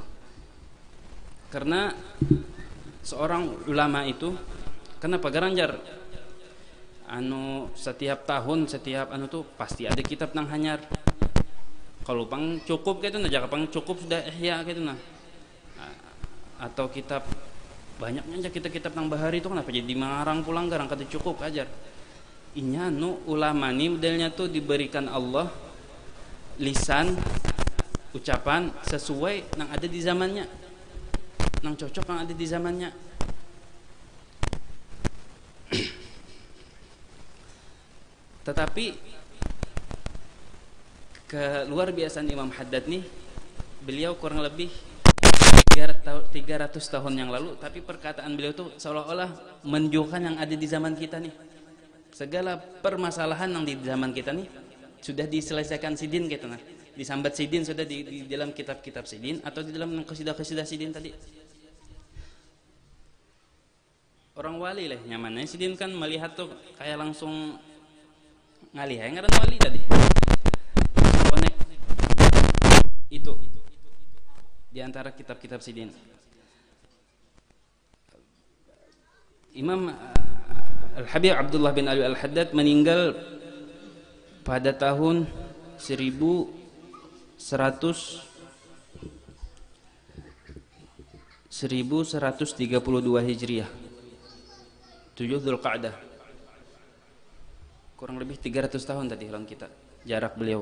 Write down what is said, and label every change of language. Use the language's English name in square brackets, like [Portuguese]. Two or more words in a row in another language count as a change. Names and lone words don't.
[Banjar] Karena seorang ulama itu kenapa garanjar setiap tahun setiap tuh pasti ada kitab nang hanyar. Kalau pang cukup gitu nah, jangan pang cukup sudah ihya gitu nah. Atau kitab banyaknya aja kitab nang bahari itu kenapa jadi mengarang pulang garang kata cukup ajar. Inya ulama nih modelnya tuh diberikan Allah lisan ucapan sesuai nang ada di zamannya, nang cocok yang ada di zamannya. [Indonesian] Tetapi keluar biasaan Imam Haddad nih, beliau kurang lebih 300 tahun yang lalu, tapi perkataan beliau tuh seolah-olah menunjukkan yang ada di zaman kita nih. [Banjar] Segala permasalahan yang di zaman kita nih sudah diselesaikan sidin gitu nah. Disambat sidin sudah di dalam kitab-kitab sidin atau di dalam qasidah-qasidah sidin tadi. Orang wali lah nyamannya sidin kan melihat tuh kayak langsung ngalih ya ngaran wali tadi. Konek itu di antara kitab-kitab sidin. [Indonesian] Imam Al-Habib Abdullah bin Ali Al-Haddad meninggal pada tahun 1132 Hijriah, 7 Dzulqa'dah. [Banjar] Kurang lebih 300 tahun tadi orang kita jarak beliau.